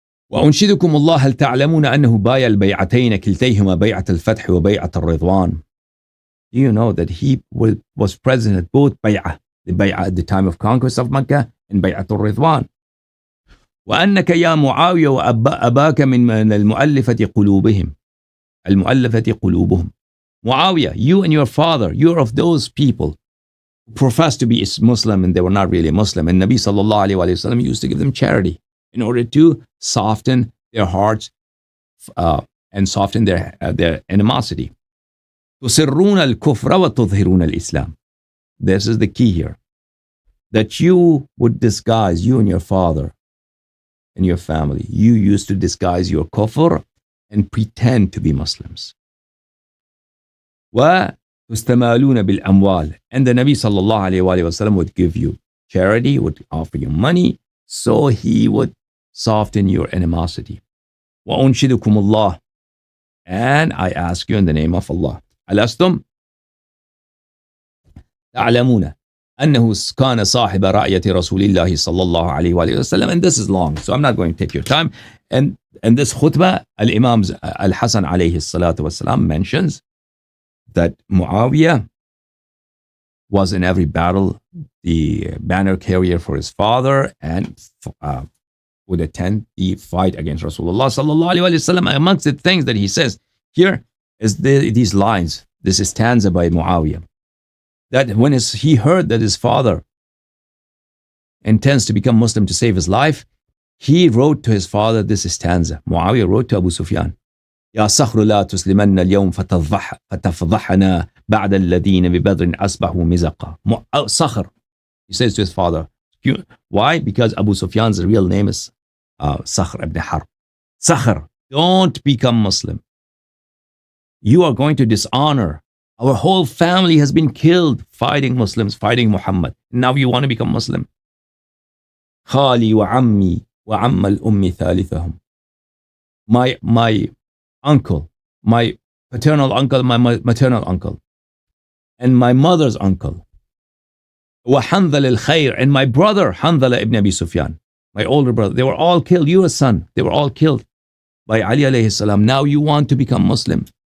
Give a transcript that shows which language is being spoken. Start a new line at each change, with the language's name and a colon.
Arabic: وأنشدكم الله هل تعلمون أنه بايع البيعتين كلتيهما بيعة الفتح وبيعة الرضوان.
English: Do you know that he was present at both bay'ah, the bay'ah at the time of conquest of Mecca and bay'at al-Ridwan.
Arabic: وأنك يا معاوية وأباك من المؤلفة قلوبهم. المؤلفة قلوبهم.
English: Muawiyah, you and your father, you're of those people who profess to be Muslim and they were not really Muslim. And Nabi sallallahu alayhi wa sallam used to give them charity in order to soften their hearts and soften their animosity.
Arabic: تُسِرُّونَ الْكُفْرَ وَتُظْهِرُونَ الْإِسْلَامِ.
English: This is the key here. That you would disguise, you and your father and your family, you used to disguise your kufr and pretend to be Muslims.
Arabic: وَتُسْتَمَالُونَ بِالْأَمْوَالِ.
English: And the Nabi sallallahu alayhi wa sallam would give you charity, would offer you money, so he would soften your animosity.
Arabic: وَأُنْشِدُكُمُ اللَّهِ.
English: And I ask you in the name of Allah.
Arabic: أَلَسْتُمْ تَعْلَمُونَ أنه كان صاحب رعية رسول الله صلى الله عليه وآله وسلم.
English: And this is long, so I'm not going to take your time. And this khutbah, Al-Imam Al-Hassan alayhi salatu wasalam mentions that Muawiyah was in every battle the banner carrier for his father and would attend the fight against Rasulullah sallallahu alaihi wasallam. Amongst the things that he says here is these lines, this stanza by Muawiyah, that when he heard that his father intends to become Muslim to save his life, he wrote to his father this stanza. Muawiyah wrote to Abu Sufyan,
Arabic: يا صخر لا تسلمن اليوم فتفضحنا بعد الذين ببدر أصبحوا مزقا.
English: Sakhr, he says to his father. Why? Because Abu Sufyan's real name is Sakhr ibn Harb. Sakhr, don't become Muslim. You are going to dishonor. Our whole family has been killed fighting Muslims, fighting Muhammad. Now you want to become Muslim.
Arabic: خالي وعمي وعم الأم ثالثهم.
English: My uncle, my paternal uncle, my maternal uncle, and my mother's uncle.
Arabic: وحنظل الخير,
English: and my brother Hanzala ibn Abi Sufyan, my older brother. They were all killed. You a son. They were all killed by Ali alayhi salam. Now you want to become Muslim.